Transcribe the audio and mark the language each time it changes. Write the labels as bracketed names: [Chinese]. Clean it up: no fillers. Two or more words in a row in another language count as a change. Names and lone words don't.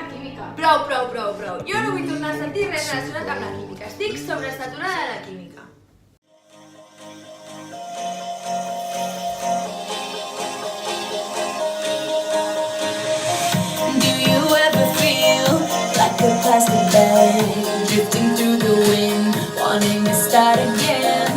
[Catalan] química. Prou. Jo no vull tornar a sentir res relacionat amb la química. Estic sobresaturada de la química. [English] Do you ever feel like a plastic bag drifting through the wind, wanting to start again?